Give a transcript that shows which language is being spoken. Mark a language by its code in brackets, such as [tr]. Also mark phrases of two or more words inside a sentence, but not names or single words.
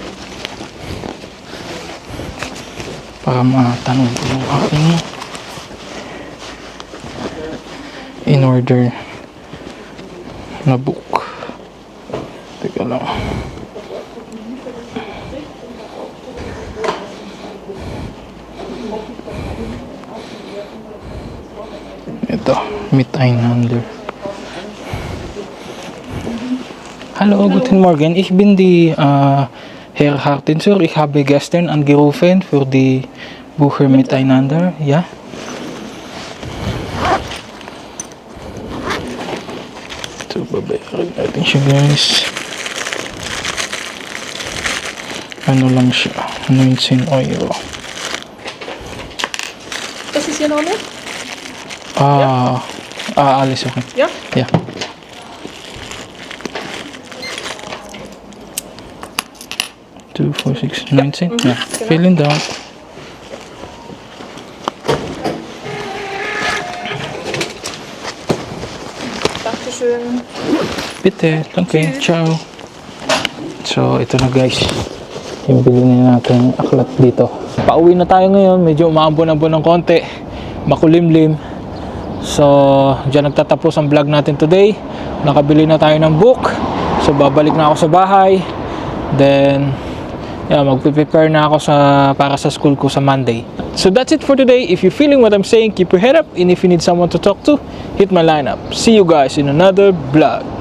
[tl] Para matanong ko yung aking [en] in order [tl] na book. Teka lang. Ito, [de] Miteinander. Hallo, guten Morgen. Ich bin die Herr Hartenser. Ich habe gestern angerufen für die Busher Miteinander. Ja? [tl] Ito, babayaran natin siya, guys. Ano lang siya? 19 euro. [de] Das ist Ihr Name? Alles okay. Ja? Ja. Two, 4, 6, 19. Ja, genau. Vielen Dank. Dankeschön. Bitte, danke, ciao. So, [tl] ito na, guys. Yung bilhin natin aklat dito. Pauwi na tayo ngayon. Medyo umaambon-ambon ng konti. Makulimlim. So, dyan nagtatapos ang vlog natin today. Nakabili na tayo ng book. So, babalik na ako sa bahay. [en] Then, yeah, [tl] magpe-prepare na ako para sa school ko sa Monday. [en] So that's it for today. If you're feeling what I'm saying, keep your head up. And if you need someone to talk to, hit my line up. See you guys in another vlog.